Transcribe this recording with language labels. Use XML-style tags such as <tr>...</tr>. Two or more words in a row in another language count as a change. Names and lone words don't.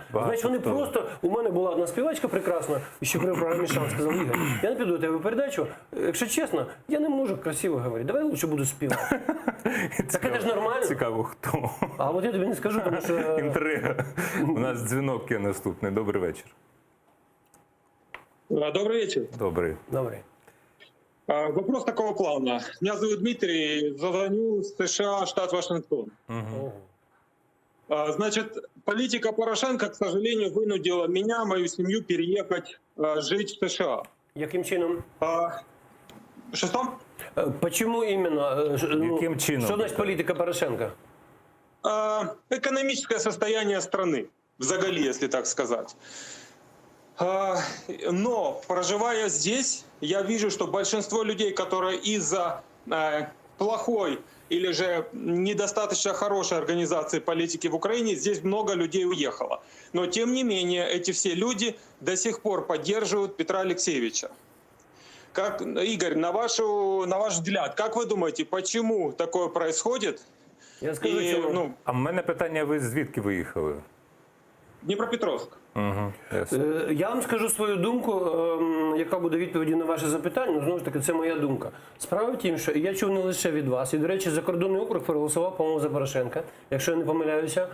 <uk>Значить вони просто, у мене була одна співачка прекрасна, ще при програмі «Шанс» сказав, Ігор, я не піду до тебе передачу, якщо чесно, я не можу красиво говорити, давай лучше буду співати. Так це ж нормально. Цікаво, хто. А от я тобі не скажу, тому що... Інтрига. У нас дзвінок є наступний. Добрий вечір.</uk> <ru>Добрый вечер.</ru> <uk>Добрий. Добре.</uk> <ru>Вопрос такого плана. Меня зовут Дмитрий, звоню с США, штат Вашингтон. Значит, политика Порошенко, к сожалению, вынудила меня, мою семью переехать жить в США.</ru> <uk>Яким чином?</uk> <ru>Что? Почему именно?</ru> <uk>Яким чином? Що значить політика Порошенка?</uk> <ru>Экономическое состояние страны, взагалі, если так сказать. Но, проживая здесь, я вижу, что большинство людей, которые из-за плохой или же недостаточно хорошей организации политики в Украине, здесь много людей уехало. Но, тем не менее, эти все люди до сих пор поддерживают Петра Алексеевича. Как, Игорь, на ваш взгляд, как вы думаете, почему такое происходит?</ru> <uk>Я скажу, чому. А в мене питання, ви звідки виїхали? Дніпропетровськ. Я вам скажу свою думку, яка буде відповіді на ваше запитання. Знову ж таки, це моя думка. Справа в тім, що я чув не лише від вас. І, до речі, закордонний округ проголосував, по-моєму, за Порошенка, якщо я не помиляюся.</uk>